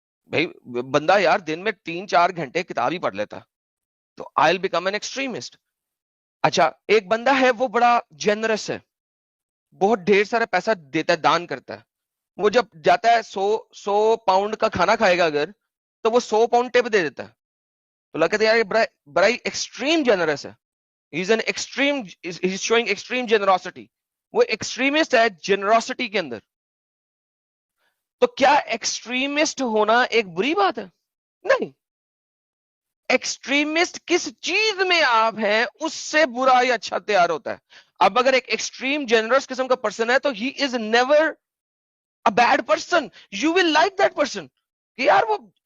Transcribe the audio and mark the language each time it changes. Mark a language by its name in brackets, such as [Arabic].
[Urdu] بھائی بندہ یار دن میں 3-4 گھنٹے کتاب ہی پڑھ لیتا, تو [English] I will become an extremist. [Urdu] اچھا ایک بندہ ہے وہ بڑا جنرس ہے, بہت ڈھیر سارا پیسہ دیتا ہے, دان کرتا ہے. وہ جب جاتا ہے 100 پاؤنڈ کا کھانا کھائے گا اگر, تو وہ 100 پاؤنڈ ٹپ دے دیتا ہے. تو لگتا ہے یار یہ بڑا ہی ایکسٹریم جنرس ہے. [English] He's showing extreme generosity. [Urdu] وہ ایکسٹریمسٹ ہے جنراسٹی کے اندر. تو کیا ایکسٹریمسٹ ہونا ایک بری بات ہے؟ نہیں. ایکسٹریمسٹ کس چیز میں آپ ہیں اس سے برا یا اچھا تیار ہوتا ہے. اب اگر ایک ایکسٹریم جنرس قسم کا پرسن ہے تو [English] he is never a bad person. You will like that person. [Urdu] کہ یار وہ